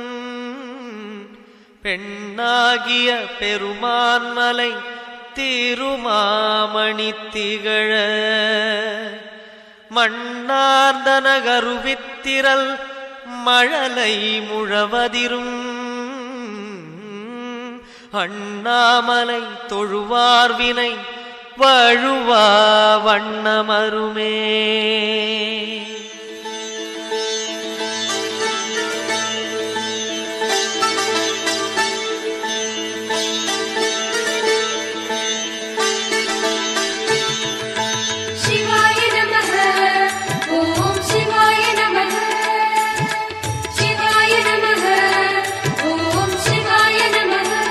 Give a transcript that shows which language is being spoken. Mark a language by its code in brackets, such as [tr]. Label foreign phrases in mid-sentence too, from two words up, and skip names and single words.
[ta] பெண்ணாகிய பெருமான்மலை திருமாமணி திகழ மண்ணார்ந்தன கருவித்திரல் மழலை முழவதிரும் அண்ணாமலை தொழுவார்வினை வழுவா வண்ணமருமே. [sa] शिवाय नमः ओम शिवाय नमः शिवाय नमः ओम शिवाय नमः